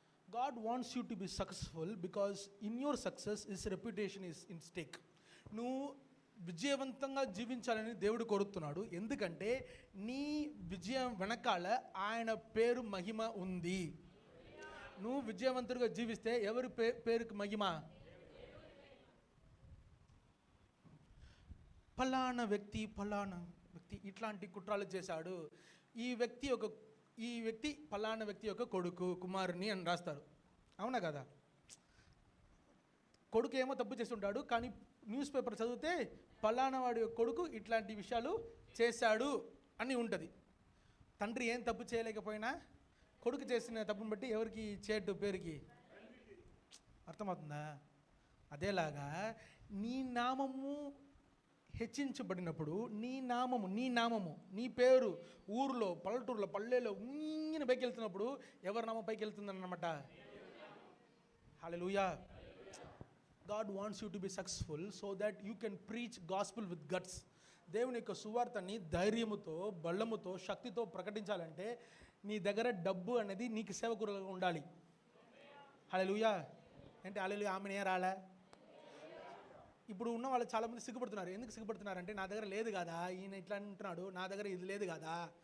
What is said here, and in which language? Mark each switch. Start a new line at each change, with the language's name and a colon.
English: God wants you to be successful because in your success his reputation is in stake.
Telugu: నువ్వు విజయవంతంగా జీవించాలని దేవుడు కోరుతున్నాడు. ఎందుకంటే నీ విజయం వెనకాల ఆయన పేరు మహిమ ఉంది. నువ్వు విజయవంతుడిగా జీవిస్తే ఎవరి పేరుకి మహిమ? ఫలానా వ్యక్తి ఇట్లాంటి కుట్రాలు చేశాడు, ఈ వ్యక్తి ఫలానా వ్యక్తి యొక్క కొడుకు కుమారుని అని రాస్తారు. అవునా కదా? కొడుకు ఏమో తప్పు చేస్తుంటాడు, కానీ న్యూస్ పేపర్ చదివితే ఫలానా వాడి యొక్క కొడుకు ఇట్లాంటి విషయాలు చేశాడు అని ఉంటుంది. తండ్రి ఏం తప్పు చేయలేకపోయినా కొడుకు చేసిన తప్పును బట్టి ఎవరికి చేటు పేరుకి? అర్థమవుతుందా? అదేలాగా నీ నామము హెచ్చించబడినప్పుడు నీ నామము నీ పేరు ఊర్లో పల్లెటూరులో పల్లెలో ఊగిన పైకి వెళ్తున్నప్పుడు ఎవరి నామం పైకి వెళ్తుందన్నమాట? హల్లెలూయా.
English: God wants you to be successful so that you can preach gospel with guts.
Telugu: దేవుని యొక్క సువార్తని ధైర్యముతో బలముతో శక్తితో ప్రకటించాలంటే నీ దగ్గర డబ్బు అనేది నీకు సేవకులుగా ఉండాలి. హల్లెలూయా. అంటే హల్లెలూయా ఆమెనే రాలే. ఇప్పుడు ఉన్న వాళ్ళు చాలామంది సిగ్గుపడుతున్నారు. ఎందుకు సిగ్గుపడుతున్నారంటే నా దగ్గర లేదు కదా, ఈయన ఇట్లా అంటున్నాడు, నా దగ్గర ఇది లేదు కదా.